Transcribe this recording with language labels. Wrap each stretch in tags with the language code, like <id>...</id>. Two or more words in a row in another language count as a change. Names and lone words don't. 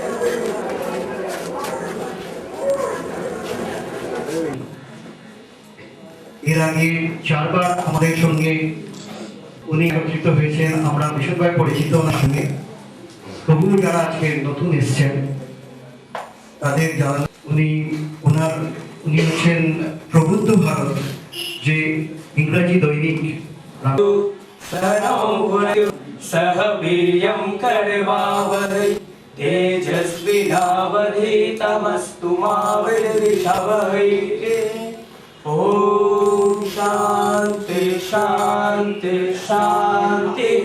<bn>এর আগে 4 বার আমাদের সঙ্গে উনি একত্রিত হয়েছেন, আমরা ভীষণভাবে পরিচিত ওনার সঙ্গে। তবুও যারা আজকে নতুন এসছেন তাদের যারা উনি হচ্ছেন প্রবুদ্ধ ভারত, যে ইংরাজি দৈনিক</bn> <sa>सह वीर्यं करवावहै तेजस्विनावधीतमस्तु मा विद्विषावहै। ॐ शान्ति शान्ति शान्तिः।</sa>